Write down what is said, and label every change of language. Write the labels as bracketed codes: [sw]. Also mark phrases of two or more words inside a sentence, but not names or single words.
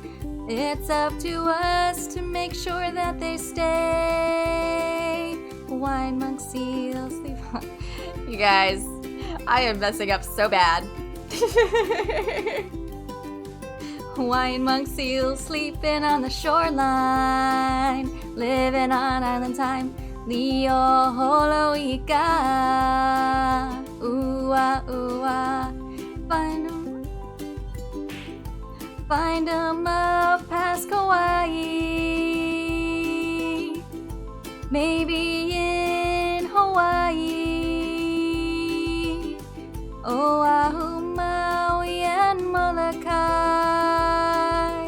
[en] It's up to us to make sure that they stay. Hawaiian monk seals sleep on... You guys, I am messing up so bad. Hawaiian monk seals sleeping on the shoreline, living on island time. [haw] Leo holo ika ua ua [en] Find 'em up past Kauai, maybe in Hawaii, Oahu, Maui, and Molokai.